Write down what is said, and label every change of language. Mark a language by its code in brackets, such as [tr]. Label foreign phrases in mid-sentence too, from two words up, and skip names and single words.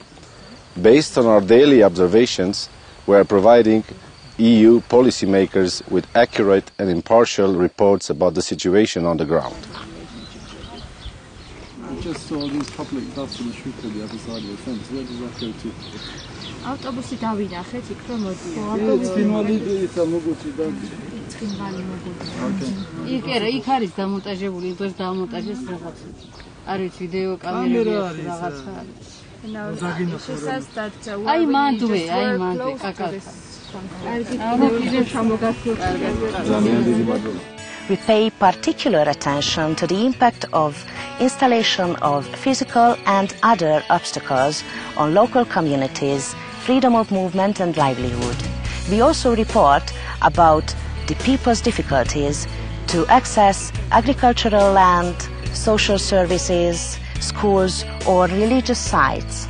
[en] Based on our daily observations, we are providing EU policymakers with accurate and impartial reports about the situation on the ground. I just saw these public bus on the street on the other side of the fence. Where does that go to? [ka] ავტობუსი დავინახეთ, იქ რომ მოდია. იქ არის დამონტაჟებული, იმდროს დამონტაჟეს რაღაც. არ ვიცი, ვიდეო კამერები რაღაცა არის. აი მანდვე, კაკალ. [en] We pay particular attention to the impact of installation of physical and other obstacles on local communities, freedom of movement and livelihood. We also report about the people's difficulties to access agricultural land, social services, schools or religious sites.